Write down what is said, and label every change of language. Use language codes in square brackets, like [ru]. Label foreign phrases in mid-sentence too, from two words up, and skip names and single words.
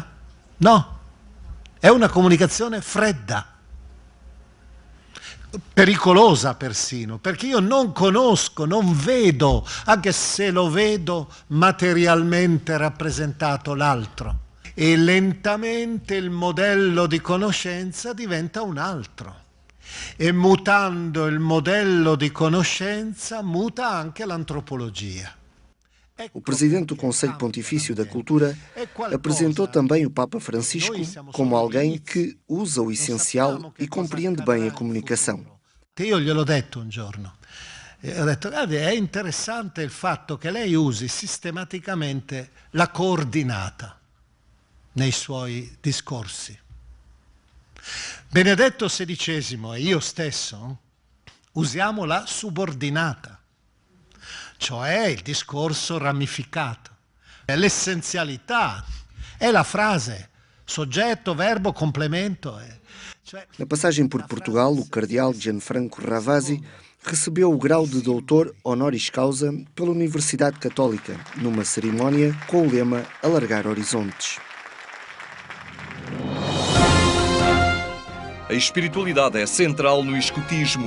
[it] No, è una comunicazione fredda, pericolosa persino, perché io non conosco, non vedo, anche se lo vedo materialmente rappresentato, l'altro. E lentamente il modello di conoscenza diventa un altro. E mutando il modello di conoscenza, muta anche l'antropologia. [pt] O presidente do Conselho Pontifício da Cultura apresentou também o Papa Francisco como alguém que usa o essencial e compreende bem a comunicação. [it] Io gliel'ho detto un giorno. Ho detto, guardi, è interessante il fatto che lei usi sistematicamente la coordinata nei suoi discorsi. Benedetto XVI e io stesso usiamo la subordinata, cioè il discorso ramificato. L'essenzialità è la frase, soggetto, verbo, complemento. [pt] Na passagem por Portugal, o cardeal Gianfranco Ravasi recebeu o grau de doutor honoris causa pela Universidade Católica, numa cerimónia com o lema Alargar Horizontes. A espiritualidade é central no escotismo.